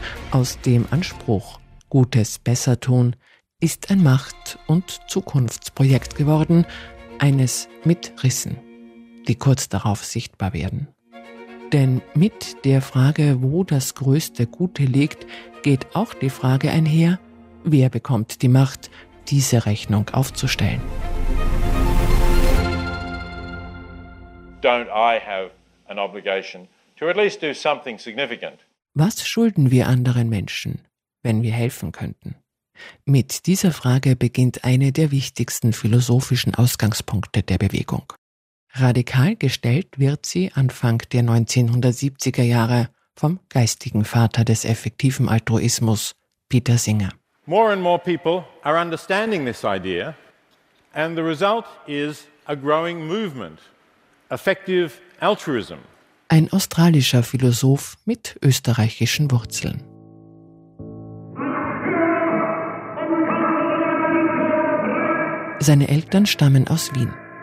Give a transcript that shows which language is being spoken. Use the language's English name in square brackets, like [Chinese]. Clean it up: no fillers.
[German] Aus dem Anspruch Gutes besser tun ist ein Macht- und Zukunftsprojekt geworden, eines mit Rissen, die kurz darauf sichtbar werden. Denn mit der Frage, wo das größte Gute liegt, geht auch die Frage einher, wer bekommt die Macht, diese Rechnung aufzustellen. [English] Don't I have an obligation to at least do something significant? [German] Was schulden wir anderen Menschen, wenn wir helfen könnten? Mit dieser Frage beginnt eine der wichtigsten philosophischen Ausgangspunkte der Bewegung. Radikal gestellt wird sie Anfang der 1970er Jahre vom geistigen Vater des effektiven Altruismus, Peter Singer. [English] More and more people are understanding this idea, and the result is a growing movement, effective altruism. [German] Ein australischer Philosoph mit österreichischen Wurzeln. Seine Eltern stammen aus Wien.